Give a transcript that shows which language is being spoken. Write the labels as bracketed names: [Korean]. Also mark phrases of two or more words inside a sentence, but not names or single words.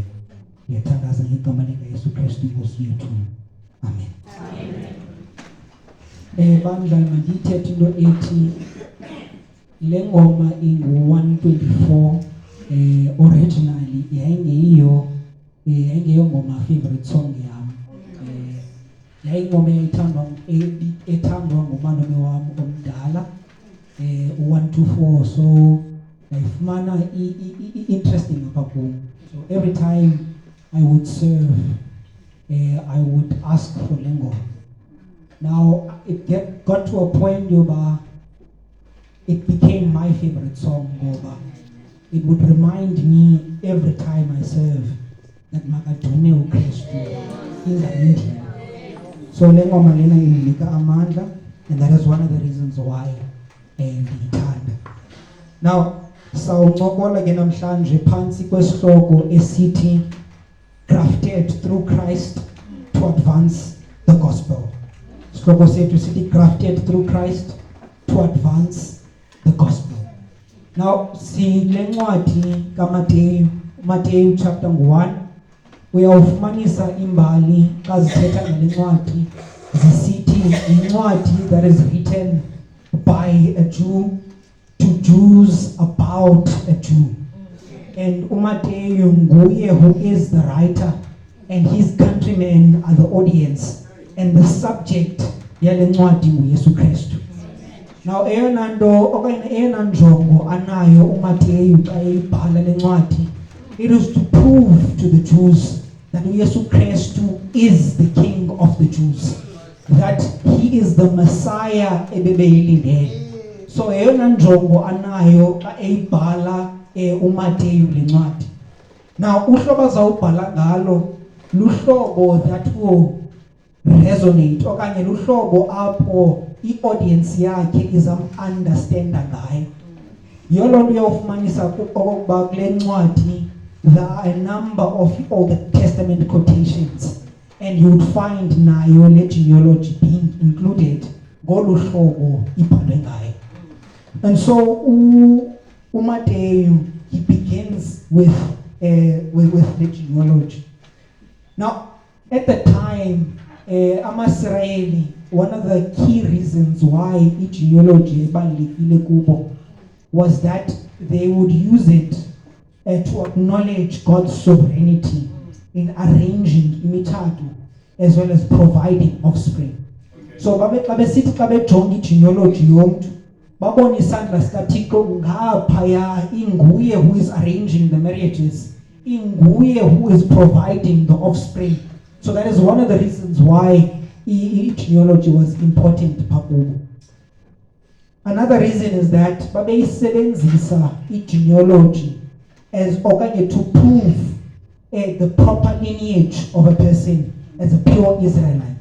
[Xhosa] Ngiyathandaza ngegama likaYesu Kristu Nkosi yethu. Amen. Bandla mandithethe into ethi le ngoma ingu-124 originally yayingeyo ngoma [English] favorite song [Xhosa] yami. Yayingoma ethandwa ngumalume wami omdala u-124, so yayifumana interesting apha kum. [English] So every time I would serve, I would ask for [Xhosa] le ngoma. [English] Now it got to a point where it became my favorite song. It would remind me every time I serve that [Xhosa] makadume uKristu ingayindlela. So le ngoma lena indinika amandla, [English] and that is one of the reasons why ndiyithanda. Now [Xhosa] sawuncokola ke namhlanje phansi kwesihloko esithi [English] grafted through Christ to advance the gospel. [Xhosa] Sihloko sethu sithi [English] grafted through Christ to advance the gospel. [Xhosa] Now le ncwadi kaMateyu chapter 1 uyawufumanisa imbali kazithetha ngale ncwadi zisithi incwadi [English] that is written by a Jew [Xhosa] to Jews about a Jew. [English] And [Xhosa] uMateyu nguye [English] who is the writer and his countrymen are the audience, and the subject [Xhosa] yale ncwadi nguYesu Kristu. Now eyona njongo anayo uMateyu xa eyibhala le ncwadi, [English] it is to prove to the Jews that uYesu Kristu is the King of the Jews, that he is the Messiah ebebeyilindele. [Xhosa] So eyona njongo anayo xa eyibhala uMateyu le ncwadi. Now uhlobo azawubhala ngalo luhlobo [English] that will resonate [Xhosa] okanye luhlobo apho i-audience yakhe izam-understanda ngayo. Yolo nto uyawufumanisa okokuba kule ncwadi [English] there are a number of Old Testament quotations, and you would find [Xhosa] nayo le [English] genealogy being included [Xhosa] ngolu hlobo ibhalwe ngayo. [English] And so uMateyu, he begins with the genealogy. Now at the time amaSirayeli, one of the key reasons why genealogy [Xhosa] ibalulekile kubo [English] was that they would use it to acknowledge God's sovereignty in arranging imitshato as well as providing offspring. [Xhosa] So babesithi xa bejonga igenealogy yomntu babona isandla sikaThixo ngaphaya, inguye [English] who is arranging the marriages, [Xhosa] inguye [English] who is providing the offspring. So that is one of the reasons why genealogy was important pakubo. Another reason is that babeyisebenzisa genealogy as okanye to prove the proper lineage of a person as a pure Israelite.